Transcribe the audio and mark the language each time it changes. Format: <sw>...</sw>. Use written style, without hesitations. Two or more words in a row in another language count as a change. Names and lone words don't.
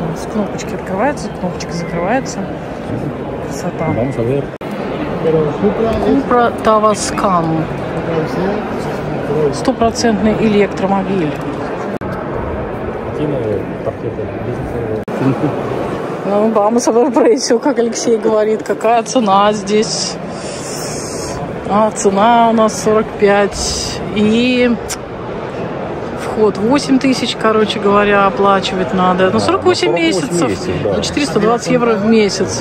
<ru>С кнопочки открывается, кнопочка закрывается. Красота. Купра Таваскан. Стопроцентный электромобиль. Ну,</ru> <es>vamos a ver precio,</es> <ru>как Алексей говорит. Какая цена здесь? Цена у нас 45. И вход 8 тысяч, короче говоря, оплачивать надо. Ну, 48 месяцев. Да. 420 евро в месяц.</ru>